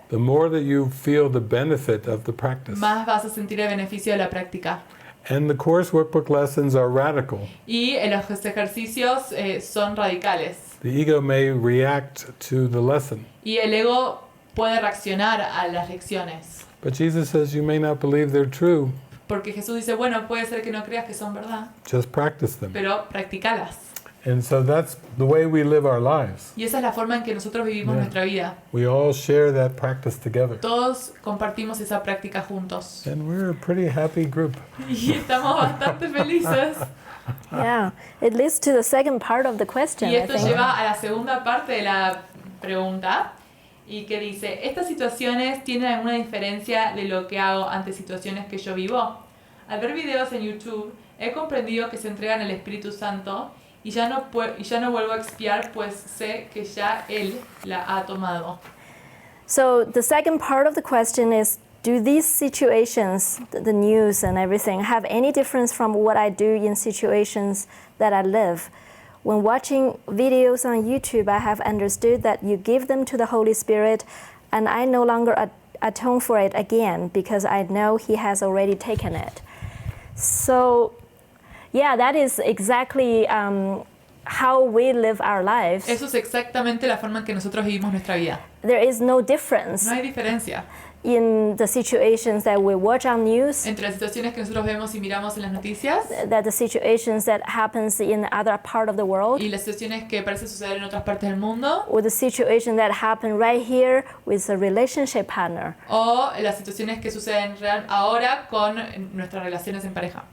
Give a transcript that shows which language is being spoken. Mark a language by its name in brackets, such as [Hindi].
[English] the more that you feel the benefit of the practice. [Spanish] más vas a sentir el beneficio de la práctica. [English] And the course workbook lessons are radical. [Spanish] Y los ejercicios son radicales. [English] The ego may react to the lesson, [Spanish] Y el ego puede reaccionar a las lecciones. [English] but Jesus says you may not believe they're true. [Spanish] Porque Jesús dice, bueno, puede ser que no creas que son verdad, [English] Just practice them. [Spanish] pero practícalas. [English] And so that's the way we live our lives. [Spanish] Y esa es la forma en que nosotros vivimos [English] Yeah. [Spanish] nuestra vida. [English] We all share that practice together. [Spanish] Todos compartimos esa práctica juntos. [English] And we're a pretty happy group. [Spanish] Y estamos bastante felices. [English] Yeah, it leads to the second part of the question, [Spanish] Y [English] I [Spanish] esto [English] think. [Spanish] lleva a la segunda parte de la pregunta, y que dice, ¿estas situaciones tienen alguna diferencia de lo que hago ante situaciones que yo vivo? Al ver videos en YouTube, he comprendido que se entregan al Espíritu Santo y ya no vuelvo a expiar, pues sé que ya Él la ha tomado. [English] So the second part of the question is, do these situations, the news and everything, have any difference from what I do in situations that I live? When watching videos on YouTube, I have understood that you give them to the Holy Spirit, and I no longer atone for it again because I know He has already taken it. So, yeah, that is exactly how we live our lives. [Spanish] Eso es exactamente la forma en que nosotros vivimos nuestra vida. [English] There is no difference [Spanish] No hay diferencia [English] in the situations that we watch on news, [Spanish] entre las situaciones que nosotros vemos y miramos en las noticias [English] that the situations that happens in other part of the world, [Spanish] y las situaciones que parecen suceder en otras partes del mundo, [English] or the situation that happen right here with a relationship partner, [Spanish] o las situaciones que suceden ahora con nuestras relaciones en pareja